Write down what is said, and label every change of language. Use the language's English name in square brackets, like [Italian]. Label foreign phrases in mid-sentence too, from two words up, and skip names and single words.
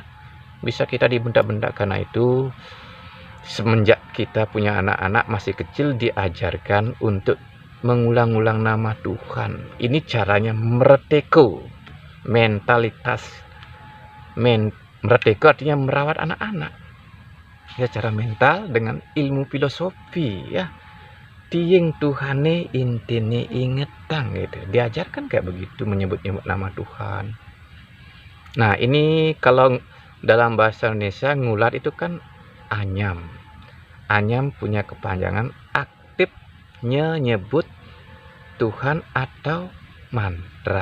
[Indonesian] Bisa kita dibentak-bentak. Karena itu semenjak kita punya anak-anak masih kecil, diajarkan untuk mengulang-ulang nama Tuhan. Ini caranya mereteko mentalitas. Mereteko artinya merawat anak-anak ya, cara mental dengan ilmu filosofi ya. [Balinese] Tiing Tuhane intine ingetang [Indonesian] gitu, diajarkan kayak begitu, menyebut-nyebut nama Tuhan. Nah, ini kalau dalam bahasa Indonesia ngulat itu kan anyam. Anyam punya kepanjangan aktifnya nyebut Tuhan atau mantra.